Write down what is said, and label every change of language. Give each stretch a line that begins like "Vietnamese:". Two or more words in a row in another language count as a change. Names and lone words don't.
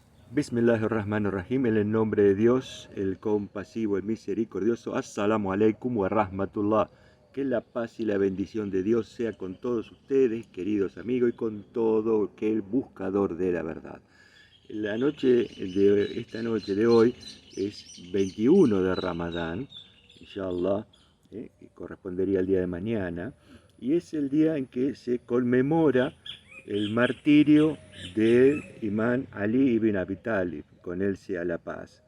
Arabic: بسم الله الرحمن الرحيم,
Spanish: en el nombre de Dios, el compasivo, el misericordioso.
Arabic: السلام عليكم ورحمة الله.
Spanish: Que la paz y la bendición de Dios sea con todos ustedes, queridos amigos, y con todo aquel buscador de la verdad. Esta noche de hoy es 21 de Ramadán, inshallah, que correspondería al día de mañana, y es el día en que se conmemora el martirio del imán Ali ibn Abi Talib, con él sea la paz.